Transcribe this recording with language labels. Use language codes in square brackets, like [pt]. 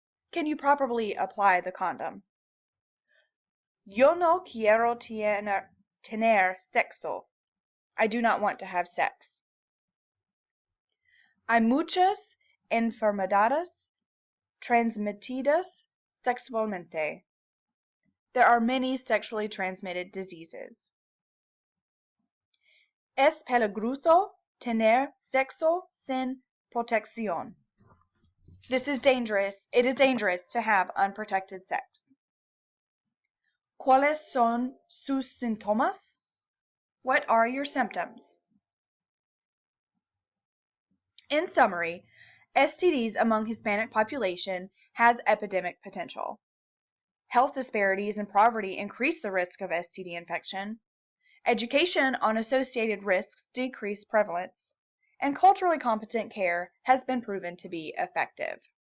[en] Can you properly apply the condom? [es] Yo no quiero tener sexo. [en] I do not want to have sex. [es] Hay muchas enfermedades transmitidas sexualmente. [en] There are many sexually transmitted diseases. [es] Es peligroso tener sexo sin protección. [en] It is dangerous to have unprotected sex. [es] ¿Cuáles son sus síntomas? [en] What are your symptoms? In summary, STDs among Hispanic population has epidemic potential. Health disparities and poverty increase the risk of STD infection. Education on associated risks decrease prevalence, and culturally competent care has been proven to be effective.